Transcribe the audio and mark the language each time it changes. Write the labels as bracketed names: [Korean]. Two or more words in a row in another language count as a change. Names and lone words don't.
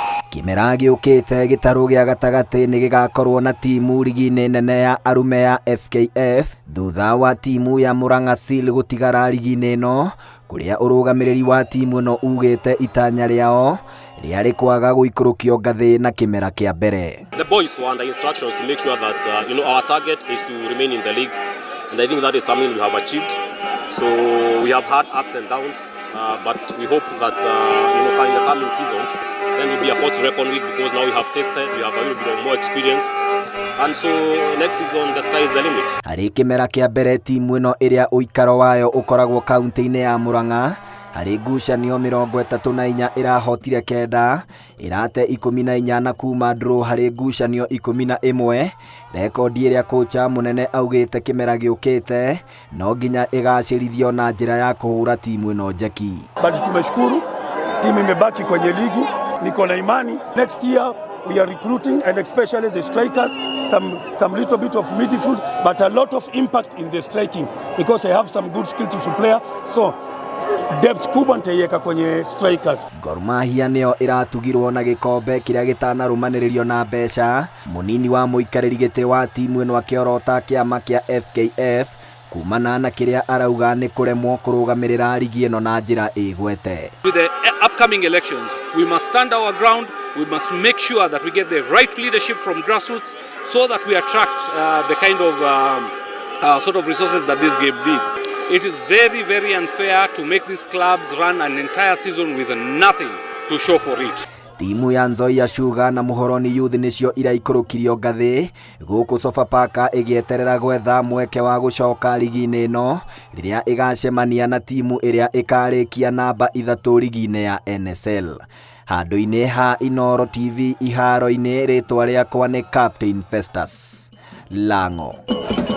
[Kikuyu] Kimera giukite gitaru gia gatagati ni gigakorwo na timu ligi-ini nene ya arume ya FKF thutha wa timu ya Murang'a Seal gutigara ligi-ini ino, kuria urugamiriri wa timu ino ugite itanya riao riari kwaga guikurukio ngathi na kimera kia mbere. [English] The boys were under instructions to make sure that our target is to remain in the league, and I think that is something we have achieved. So we have had ups and downs, but we hope that in the coming seasons then we'll be a force to reckon with, because now we have tested, we have a little bit of more experience, and so next season the sky is the limit. [Kikuyu] Hari kimera kia mbere timu ino iria uikaro wayo ukoragwo kaunti-ini ya Murang'a hari ngucanio 34 irahotire kenda, irate 14 na kuma draw hari ngucanio 11. Rekodi iria kocha munene augite kimera giukite no nginya igacirithio na njira ya kuhura timu ino njeki. [Swahili] But tumeshukuru timu imebaki kwenye ligi, niko na imani [English] next year we are recruiting, and especially the strikers, some little bit of midfield, but a lot of impact in the striking, because I have some good skillful player, so depth [Swahili] kubwa ntaiweka kwenye [English] strikers. [Kikuyu] Gor Mahia nio iratugirwo na gikombe kiria gitanarumaniririo na mbeca. Munini wa muikariri giti wa timu ino akiorota kiama kia FKF kumana na kiria arauga ni kuremwo kurugamirira ligi ino na njira igwete. [English] With the upcoming elections, we must stand our ground. We must make sure that we get the right leadership from grassroots, so that we attract the kind of sort of resources that this game needs. It is very, very unfair to make these clubs run an entire season with nothing to show for it. [Kikuyu] Timu ya Nzoia Sugar na Muhoroni Youth nicio iraikurukirio ngathi guku Sofapaka igieterera gwetha mweke wa gucoka ligi-ini ino riria igacemania na timu iria ikarikia namba 3 ligi-ini ya NSL. Handu-ini ha Inooro TV iharo-ini ritwa riakwa ni Captain Festus Lango.